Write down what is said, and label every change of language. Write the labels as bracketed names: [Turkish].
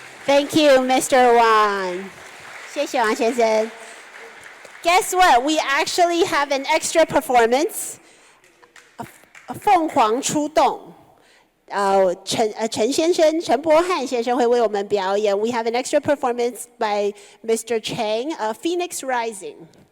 [English] Thank you, Mr. Wang. [Chinese] 谢谢王先生。 [English] Guess what? We actually have an extra performance. [Chinese] 凤凰出动。陈先生，陈柏翰先生会为我们表演。 [English] We have an extra performance by Mr. Chang, Phoenix Rising.